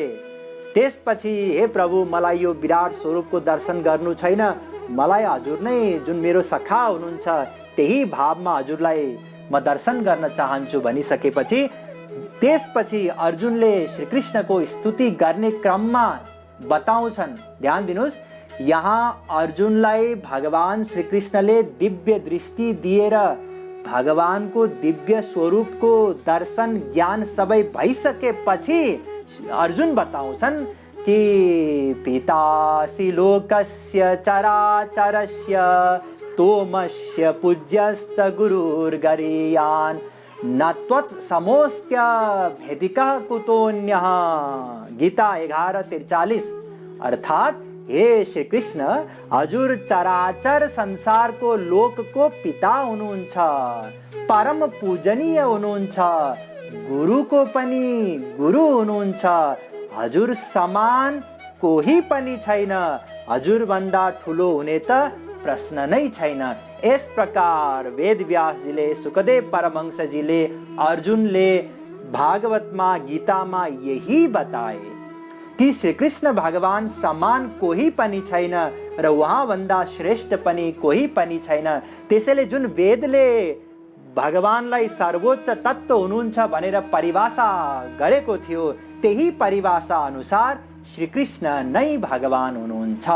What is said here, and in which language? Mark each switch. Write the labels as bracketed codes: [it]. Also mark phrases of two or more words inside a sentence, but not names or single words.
[ne] त्यसपछि हे प्रभु, मलाई यो विराट स्वरूपको दर्शन गर्नु छैन, मलाई हजुर नै जुन मेरो सखा हुनुहुन्छ त्यही भावमा हजुरलाई म दर्शन गर्न चाहन्छु भनिसकेपछि त्यसपछि अर्जुनले श्रीकृष्णको स्तुति गर्ने क्रममा बताउँछन्। ध्यान दिनुहोस्, यहाँ अर्जुनलाई भगवान श्रीकृष्णले दिव्य दृष्टि दिएर भगवानको दिव्य स्वरूपको दर्शन ज्ञान सबै भइसकेपछि अर्जुन बताउँछन् कि [sa] पितासि लोकस्य चराचरस्य तोमस्य पूज्यश्च गुरुर्गरीयान् न त्वत्समोऽस्त्य भेदिकः कुतोऽन्यः। [ne] गीता 11:43। अर्थात हे श्री कृष्ण, हजुर चराचर संसारको लोकको पिता हुनुहुन्छ, परम पूजनीय हुनुहुन्छ, गुरुको पनि गुरु हुनुहुन्छ, हजुर समान कोही पनि छैन, हजुर भन्दा ठुलो हुने त प्रश्न नै छैन। [hi] इस प्रकार [ne] वेदव्यासजीले, सुखदेव परमहंसजीले, अर्जुनले भागवतमा, गीतामा यही बताए कि श्री कृष्ण भगवान समान कोही पनि छैन र उहाँ भन्दा श्रेष्ठ पनि कोही पनि छैन। त्यसैले जुन वेदले भगवानलाई सर्वोच्च तत्व हुनुहुन्छ भनेर परिभाषा गरेको थियो, त्यही परिभाषा अनुसार श्री कृष्ण नै भगवान हुनुहुन्छ।